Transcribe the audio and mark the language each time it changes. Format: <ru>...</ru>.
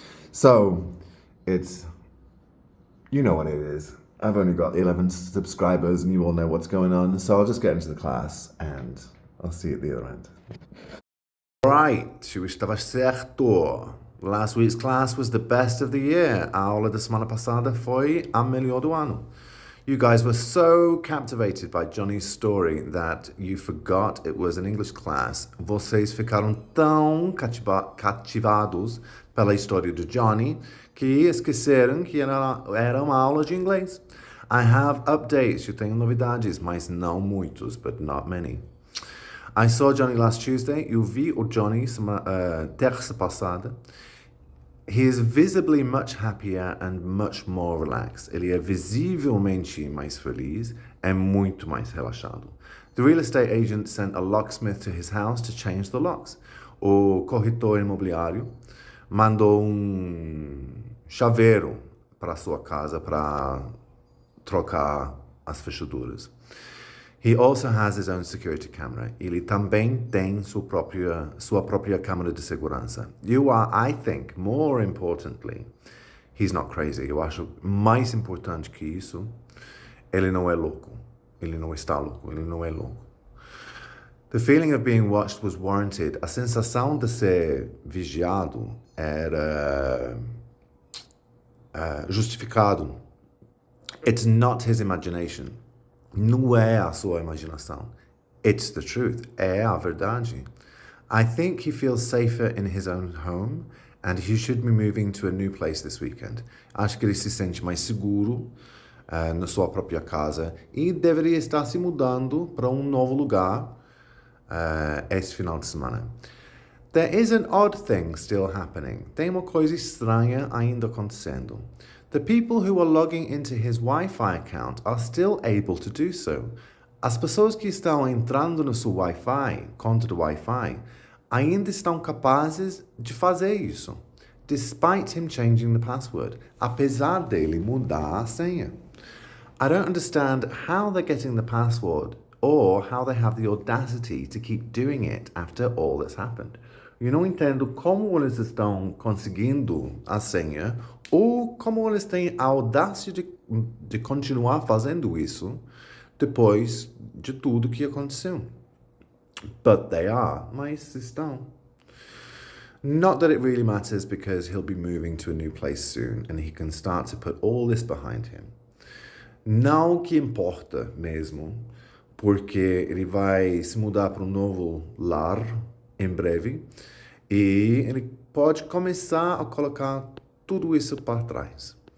<en>So, it's, you know what it is. I've only got 11 subscribers and you all know what's going on. So I'll just get into the class and I'll see you at the other end. Right,</en> <pt>eu estava certo.</pt> <en>Last week's class was the best of the year.</en> <pt>A aula da semana passada foi a melhor do ano.</pt> <en>You guys were so captivated by Johnny's story that you forgot it was an English class.</en> <pt>Vocês ficaram tão cativados pela história de Johnny que esqueceram que era uma aula de inglês.</pt> <en>I have updates,</en> <pt>eu tenho novidades, mas não muitos,</pt> <en>but not many. I saw Johnny last Tuesday.</en> <pt>Eu vi o Johnny terça passada.</pt> <en>He is visibly much happier and much more relaxed.</en> <pt>Ele é visivelmente mais feliz e muito mais relaxado.</pt> <en>The real estate agent sent a locksmith to his house to change the locks.</en> <pt>O corretor imobiliário mandou chaveiro para sua casa para trocar as fechaduras.</pt> <en>He also has his own security camera.</en> <pt>Ele também tem sua própria câmera de segurança.</pt> <en>I think, more importantly, he's not crazy.</en> <pt>Eu acho mais importante que isso, ele não é louco. Ele não está louco. Ele não é louco.</pt> <en>The feeling of being watched was warranted.</en> <pt>A sensação de ser vigiado era justificado.</pt> <en>It's not his imagination.</en> <pt>Não é a sua imaginação.</pt> <en>It's the truth.</en> <pt>É a verdade.</pt> <en>I think he feels safer in his own home and he should be moving to a new place this weekend.</en> <pt>Acho que ele se sente mais seguro na sua própria casa e deveria estar se mudando para novo lugar esse final de semana.</pt> <en>There is an odd thing still happening.</en> <pt>Tem uma coisa estranha ainda acontecendo.</pt> <en>The people who are logging into his Wi-Fi account are still able to do so.</en> <pt>As pessoas que estão entrando no seu Wi-Fi, conta do Wi-Fi, ainda estão capazes de fazer isso,</pt> <en>despite him changing the password,</en> <pt>apesar dele mudar a senha.</pt> <en>I don't understand how they're getting the password or how they have the audacity to keep doing it after all that's happened.</en> <pt>Eu não entendo como eles estão conseguindo a senha ou como eles têm a audácia de continuar fazendo isso depois de tudo que aconteceu.</pt> <en>But they are,</en> <pt>mas estão.</pt> <en>Not that it really matters because he'll be moving to a new place soon and he can start to put all this behind him.</en> <pt>Não que importa mesmo, porque ele vai se mudar para um novo lar em breve e ele pode começar a colocar tudo isso para trás.</pt>